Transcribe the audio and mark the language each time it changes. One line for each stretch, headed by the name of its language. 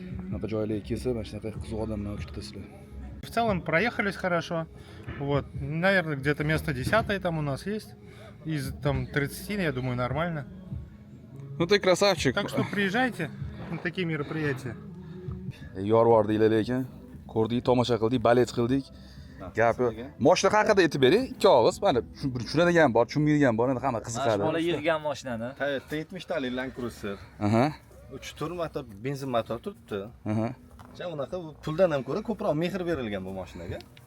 Uzbek: Bunaqa joylarga kelsa, mana shunaqa qiziq odamlar uchirtasizlar.
Russian: В целом проехались хорошо. Вот, наверное, где-то место 10 там у нас есть. Из там 30, я думаю, нормально. Ну ты красавчик. Так что приезжайте на такие мероприятия.
Uzbek: Yorvor deylar lekin. Ko'rdik, tomosha qildik, balet qildik. Gapi. Mashina haqida aytib bering, ikki og'iz. Mana tushunadigan bor, tushunmaydigan bor, endi hamma qiziqadi. Mana yig'gan mashinani. Toyota 70 talik Land Cruiser. Aha. 3 motor, benzin motor turibdi. Aha. Unaqa puldan ham ko'ra ko'proq mehr berilgan bu mashinaga.